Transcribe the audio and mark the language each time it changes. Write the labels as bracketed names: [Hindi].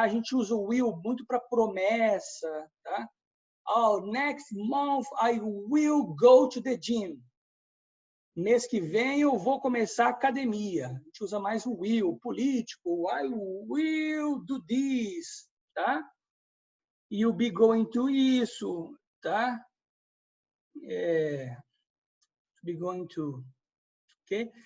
[Portuguese] A gente usa o will muito para promessa, tá? [English] Oh, next month I will go to the gym. [Portuguese] Mês que vem eu vou começar a academia. A gente usa mais o will, político. [English] I will do this, [Portuguese] tá? E o be going to isso, tá? [English] Be going to, ok?